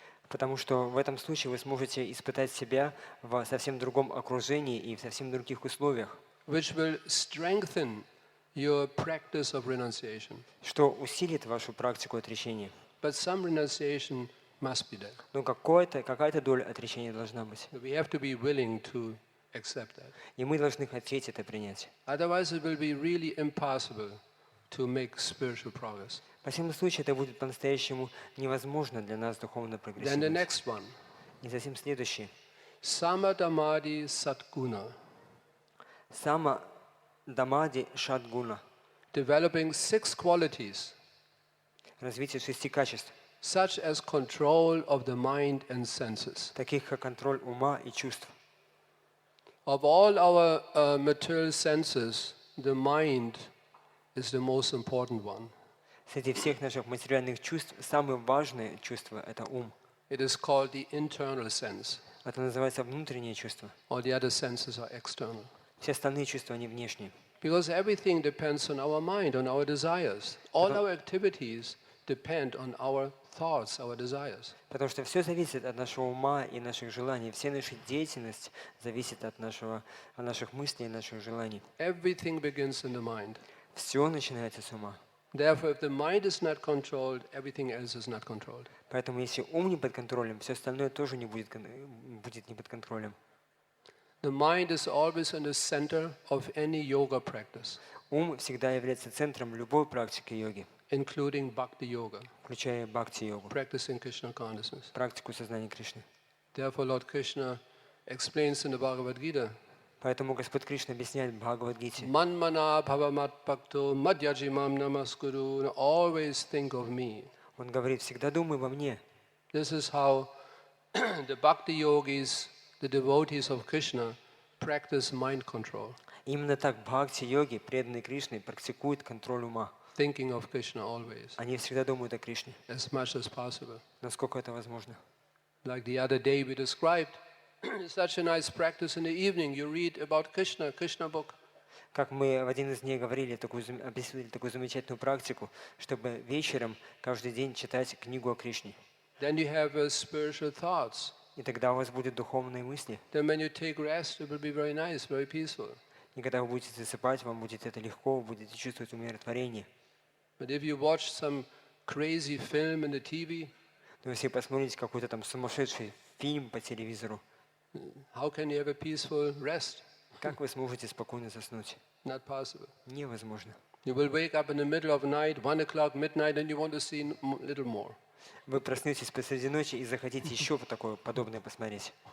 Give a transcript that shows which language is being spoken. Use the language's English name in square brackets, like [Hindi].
[Russian] Потому что в этом случае вы сможете испытать себя в совсем другом окружении и в совсем других условиях, [English] Which will strengthen your practice of renunciation. [Russian] что усилит вашу практику отречения. [English] But some renunciation must be there. [Russian] Но какая-то доля отречения должна быть. [English] We have to be willing to accept that. [Russian] И мы должны хотеть это принять. [English] Otherwise it will be really impossible to make spiritual progress. [Russian] В всяком случае, это будет по-настоящему невозможно для нас духовно [English] Then the [Russian] прогрессировать. [English] next one. [Russian] И затем следующее. [Sanskrit] Samadhamadi Satguna. Сама дамади шадгуна. [English] Developing 6 qualities, [Russian] Развитие 6 качеств, [English] such as control of the mind and senses. [Russian] таких как контроль ума и чувств. [English] Of all our material senses, the mind is the most important one. [Russian] Среди всех наших материальных чувств самое важное чувство – это ум. [English] It is called the internal sense. [Russian] Это называется внутреннее чувство. [English] All the other senses are external. [Russian] Все остальные чувства, они внешние. [English] Because everything depends on our mind, on our desires. All our activities depend on our thoughts, our desires. [Russian] Потому что все зависит от нашего ума и наших желаний. Вся наша деятельность зависит от наших мыслей и наших желаний. [English] Everything begins in the mind. [Russian] Все начинается с ума. [English] Therefore, if the mind is not controlled, everything else is not controlled. [Russian] Поэтому если ум не под контролем, все остальное тоже не будет не под контролем. [English] The mind is always in the center of any yoga practice, [Russian] Ум всегда является центром любой практики йоги, [English] including Bhakti Yoga, [Russian] включая бхакти-йогу, [English] practicing Krishna consciousness. [Russian] практику сознания Кришны. [English] Therefore, Lord Krishna explains in the Bhagavad Gita, [Russian] Поэтому Господь Кришна объясняет в Бхагавад-гите: [Sanskrit] Manmana bhavamat bhakto madhyajimam namaskuru, [English] always think of me. [Russian] Он говорит: всегда думай во мне. [English] This is how the Bhakti yogis, the devotees of Krishna, practice mind control, [Russian] Именно так бхакти-йоги, преданные Кришне, практикуют контроль ума. [English] thinking of Krishna always, [Russian] Они всегда думают о Кришне, [English] as much as possible. [Russian] насколько это возможно. [English] Like the other day we described, such a nice practice in the evening. You read about Krishna, Krishna book. [Russian] Как мы в один из дней говорили, объяснили такую замечательную практику, чтобы вечером каждый день читать книгу о Кришне. [English] Then you have spiritual thoughts. [Russian] И тогда у вас будут духовные мысли. [English] Then when you take rest, it will be very nice, very peaceful. [Russian] И когда вы будете засыпать, вам будет это легко, вы будете чувствовать умиротворение. [English] But if you watch some crazy film in the TV, [Russian] Но если посмотрите какой-то там сумасшедший фильм по телевизору, [English] how can you have a peaceful rest? [Russian] как вы сможете спокойно заснуть? [English] Not possible. [Russian] Невозможно. [English] You will wake up in the middle of the night, 1 o'clock, midnight, and you want to see a little more. [Russian] Вы проснетесь посреди ночи и захотите еще такое подобное посмотреть.